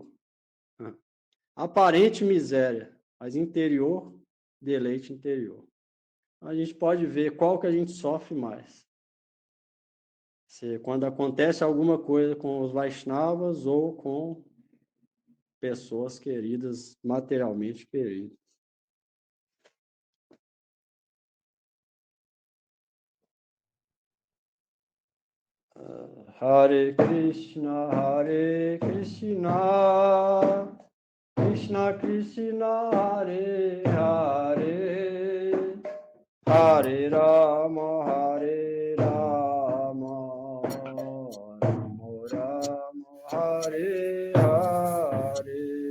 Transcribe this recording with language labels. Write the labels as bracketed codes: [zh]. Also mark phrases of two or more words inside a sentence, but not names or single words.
[pt] Aparente miséria, mas interior, deleite interior. A gente pode ver qual que a gente sofre mais. Quando acontece alguma coisa com os Vaishnavas ou com pessoas queridas, materialmente queridas. [sa] हरे कृष्ण, कृष्ण कृष्ण, हरे हरे, हरे राम, हरे राम, राम राम, हरे हरे,